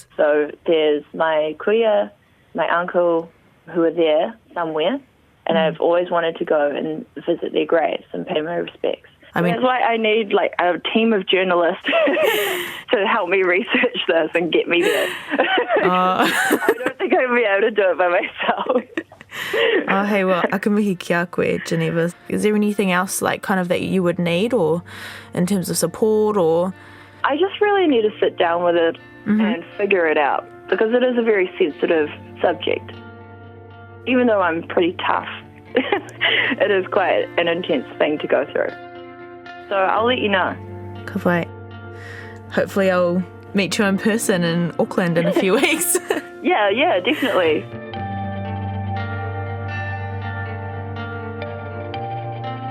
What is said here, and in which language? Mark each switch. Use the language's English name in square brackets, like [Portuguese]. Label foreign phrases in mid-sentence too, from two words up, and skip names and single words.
[English] So there's my kuia, my uncle, who are there somewhere, and I've always wanted to go and visit their graves and pay my respects. That's why I need a team of journalists to help me research this and get me there. I don't think I'd be able to do it by myself. Oh, hey, well, [Māori] akamihi ki a koe, Geneva. [English] Is there anything else kind of that you would need, or in terms of support, or? I just really need to sit down with it and figure it out, because it is a very sensitive subject. Even though I'm pretty tough, it is quite an intense thing to go through. So I'll let you know. [Māori] Ka whai. [English] Hopefully I'll meet you in person in Auckland in a few weeks. Yeah, definitely.